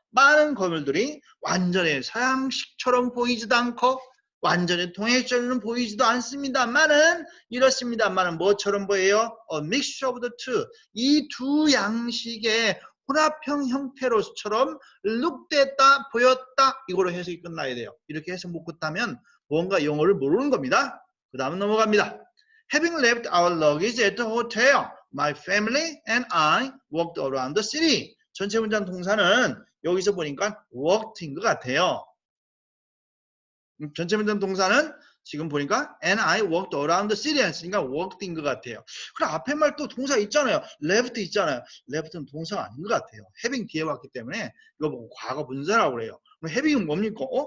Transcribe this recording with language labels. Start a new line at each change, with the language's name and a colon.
Korean: 많은 건물들이 완전히 서양식처럼 보이지도 않고 완전히 동양식처럼 보이지도 않습니다만은 이렇습니다만은 뭐처럼 보여요?
English: mixture of the two.
Korean: 이 두 양식의 혼합형 형태로처럼 룩됐다, 보였다 이거로 해석이 끝나야 돼요. 이렇게 해석 못 끝나면 뭔가 영어를 모르는 겁니다. 그 다음 넘어갑니다.
English: Having left our luggage at the hotel, my family and I walked around the city.
Korean: 전체 문장 동사는 여기서 보니까 walked인 것 같아요. 전체 문장 동사는 지금 보니까
English: and I walked around the city
Korean: 했으니까 walked인 것 같아요. 그럼 앞에 말 또 동사 있잖아요. left 있잖아요. left는 동사가 아닌 것 같아요. having 뒤에 왔기 때문에 이거 보고 과거 분사라고 그래요. 그럼 having은 뭡니까?